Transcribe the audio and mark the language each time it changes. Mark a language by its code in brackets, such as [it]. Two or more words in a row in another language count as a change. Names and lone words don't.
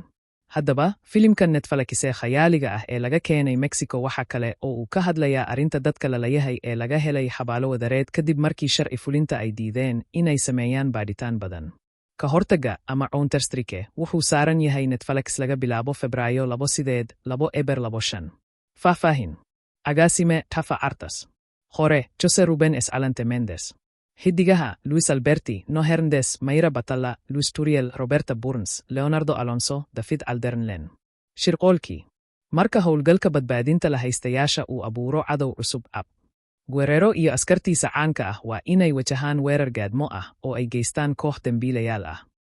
[so] Haddaba, filimkan Netflix ee khayaaliga ah ee laga keenay Mexico waxa kale oo uu ka hadlayaa arrinta dadka lalayahay ee laga helay xabaalo wadareed kadib markii sharci fulinta ay diideen inay sameeyaan baadhitaan badan. Ka hortagga ama Counter-Strike wuxuu saaran yahay Netflix laga bilaabo Febraayo 2, Faahfaahin. Agaasime Tafa Artas. Qore Jose Ruben Escalante Mendes. Xidigaha Luis Alberti, No Hernandez, Mayra Batalla, Luis Turiel, Roberta Burns, Leonardo Alonso, David Aldernlen. Shirqoolkii. Marka howlgalka badbaadinta la haystayaasha uu abuuro cadow cusub ab. Guerrero iyo askartiisa caanka ah waa inay wajahaan weerar gaadmo ah oo ay geystaan koox dambiilayaal ah.